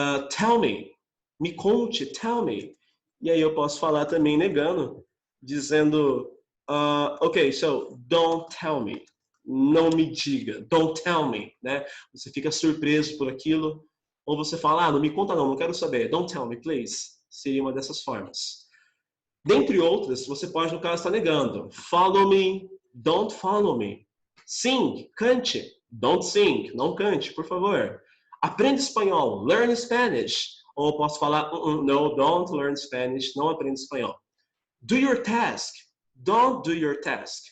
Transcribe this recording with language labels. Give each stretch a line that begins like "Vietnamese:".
Portuguese: Tell me conte, tell me. E aí eu posso falar também negando, dizendo, ok,
English: so don't tell me.
Portuguese: Não me diga,
English: don't tell me,
Portuguese: né? Você fica surpreso por aquilo. Ou você fala, não me conta não quero saber.
English: Don't tell me, please.
Portuguese: Seria uma dessas formas. Dentre outras, você pode, no caso, estar negando.
English: Follow me, don't follow me. Sing,
Portuguese: cante.
English: Don't sing,
Portuguese: não cante, por favor. Aprenda espanhol,
English: learn Spanish.
Portuguese: Ou eu posso falar,
English: no, don't learn Spanish,
Portuguese: não aprenda espanhol.
English: Do your task, don't do your task.